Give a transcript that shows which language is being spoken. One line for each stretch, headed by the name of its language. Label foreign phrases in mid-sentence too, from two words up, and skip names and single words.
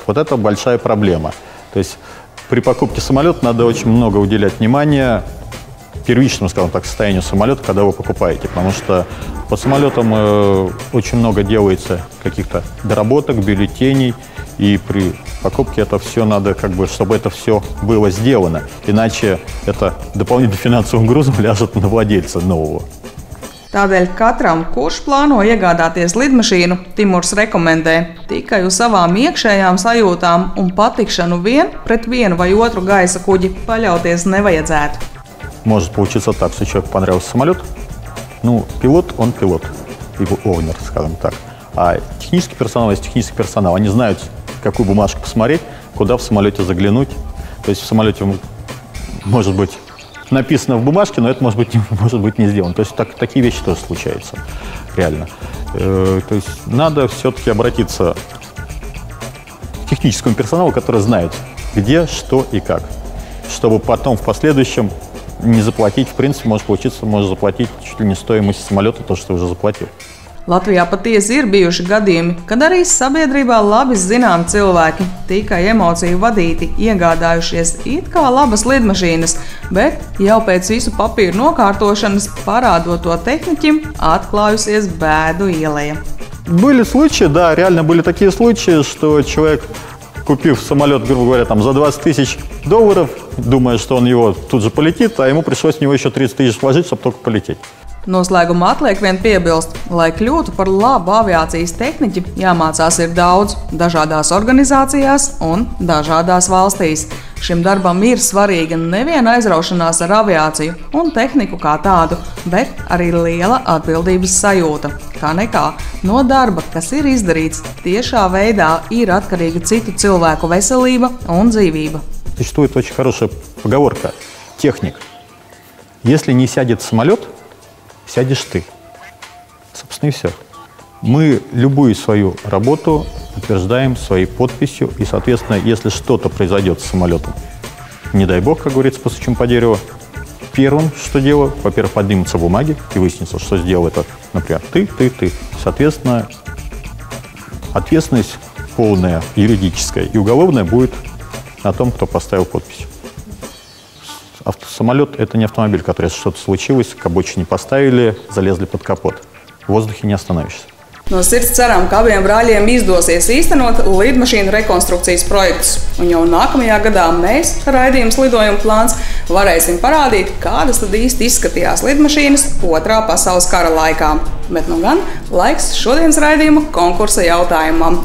Russian: Вот это большая проблема. То есть при покупке самолета надо очень много уделять внимания первичному, скажем так, состоянию самолета, когда вы покупаете. Потому что по самолетам очень много делается каких-то доработок, бюллетеней. И при покупке это все надо, как бы, чтобы это все было сделано. Иначе это дополнительным финансовым грузом ляжет на владельца нового.
Latvian: Tādēļ katram, kurš plāno iegādāties lidmašīnu, Timurs rekomendē tikai uz savām iekšējām sajūtām un patikšanu vien pret vienu vai otru gaisa kuģi paļauties nevajadzētu.
Russian: Может получиться так, что человеку понравился самолет, ну, пилот, он пилот, его овнер, скажем так. А технический персонал есть технический персонал. Они знают, какую бумажку посмотреть, куда в самолете заглянуть. То есть в самолете может быть написано в бумажке, но это может быть не сделано. То есть такие вещи тоже случаются, реально. То есть надо все-таки обратиться к техническому персоналу, который знает, где, что и как, чтобы потом в последующем не заплатить. В принципе, может получиться, может заплатить чуть ли не стоимость самолета, то, что уже заплатил.
Latvian: Latvijā patiesi ir bijuši gadījumi, kad arī sabiedrībā labi zināmi cilvēki, tikai emociju vadīti, iegādājušies it kā labas lidmašīnas, bet jau pēc visu papīru nokārtošanas, parādot to tehniķim, atklājusies bēdu ieleja.
Russian: Были случаи, да, реально были такие случаи, что человек, купив самолет, грубо говоря, там, за $20 000, думая, что он его тут же полетит, а ему пришлось в него еще 30 000 вложить, чтобы только полететь.
Latvian: Noslēgumā atliek vien piebilst, lai kļūtu par labu aviācijas tehniķi, jāmācās ir daudz, dažādās organizācijās un dažādās valstīs. Šim darbam ir svarīga neviena aizraušanās ar aviāciju un tehniku kā tādu, bet arī liela atbildības sajūta. Kā nekā, no darba, kas ir izdarīts, tiešā veidā ir atkarīga citu cilvēku veselība un dzīvība.
Russian: Существует очень хорошая поговорка «Техник, если не сядет самолет, сядешь ты». Собственно, и все. Мы любую свою работу утверждаем своей подписью, и, соответственно, если что-то произойдет с самолетом, не дай бог, как говорится, постучим по дереву, первым, что делаю, во-первых, поднимутся бумаги, и выяснится, что сделал это, например, ты. Соответственно, ответственность полная, юридическая и уголовная будет на том, кто поставил подпись. Самолет – это не автомобиль, который, если что-то случилось, к обочине поставили, залезли под капот. В воздухе не остановишься.
Latvian: No sirds ceram, ka abiem brāļiem izdosies īstenot lidmašīnu rekonstrukcijas projektus. Un jau nākamajā gadā mēs, raidījums Lidojuma plāns, Varēsim parādīt, kādas tad īsti izskatījās lidmašīnas Otrā pasaules kara laikā. Bet nu gan laiks šodienas raidījuma konkursa jautājumam.